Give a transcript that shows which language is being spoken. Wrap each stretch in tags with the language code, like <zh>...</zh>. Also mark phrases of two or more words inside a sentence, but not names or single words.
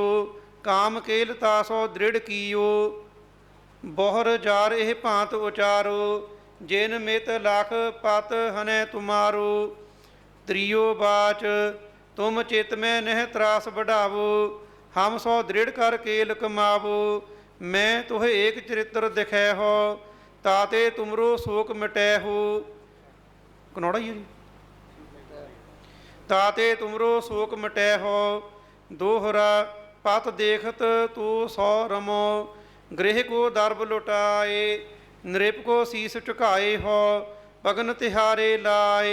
<hi>काम केल तासो दृढ़ कीओ बहुर जार इह भांत उचारो जिन मित लख पत हनै तुमारो त्रिओ बाच तुम चित मैं नहि तरास वढावो हम सो दृढ़ कर केल कमावो मैं तोहे एक चरित्र दिखै हो, ताते तुमरो शोक मिटै हो। कनौड़ा ही है जी। ताते तुमरो शोक मिटै हो, दोहरा पत देखत तो सौ रमो। गृह को दर्ब लुटाए, नृप को शीस झुकाए हो, पगन तिहारे लाए।</hi>